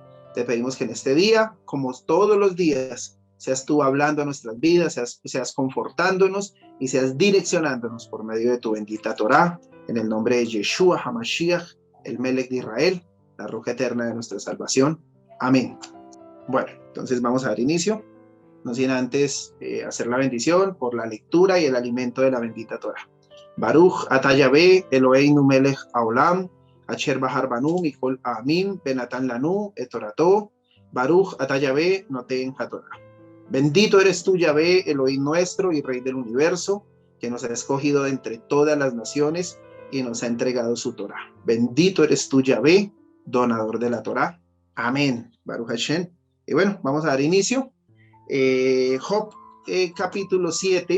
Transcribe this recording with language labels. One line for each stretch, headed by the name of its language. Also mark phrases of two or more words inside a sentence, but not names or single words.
Spanish: Te pedimos que en este día, como todos los días, seas tú hablando a nuestras vidas, seas confortándonos y seas direccionándonos por medio de tu bendita Torah, en el nombre de Yeshua HaMashiach, el Melech de Israel, la roca eterna de nuestra salvación. Amén. Bueno, entonces vamos a dar inicio. No sin antes hacer la bendición por la lectura y el alimento de la bendita Torah.
Hebrew: ברוך אתה יהוה אלוהינו מלך העולם אשר בחר בנו מכל העמים ונתן לנו את תורתו ברוך אתה יהוה נותן התורה.
Spanish: Bendito eres tú, Yahvé, Elohim nuestro y Rey del universo, que nos ha escogido de entre todas las naciones y nos ha entregado su Torah. Bendito eres tú, Yahvé, donador de la Torah. Amén.
Hebrew: ברוך השם.
Spanish: Y bueno, vamos a dar inicio. Job, capítulo 7.